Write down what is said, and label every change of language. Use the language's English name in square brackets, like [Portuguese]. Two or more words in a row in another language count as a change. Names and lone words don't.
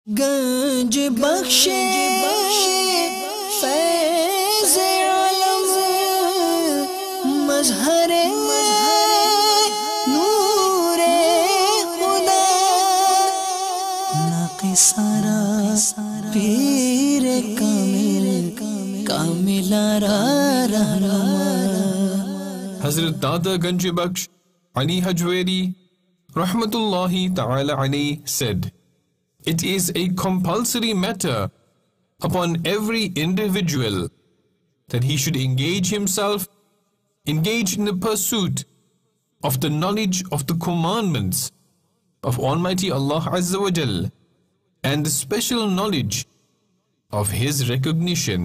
[Persian] گنج بخش فیض عالم مظهر نور خدا ناقصان را پیر کاملان را رهنما. [English] हज़रत दादा गंज बख्श अली हजवेरी [Arabic] رحمة الله تعالى عليه [English] said, "It is a compulsory matter upon every individual that he should engage in the pursuit of the knowledge of the commandments of Almighty Allah [Arabic] عز وجل [English] and the special knowledge of His recognition.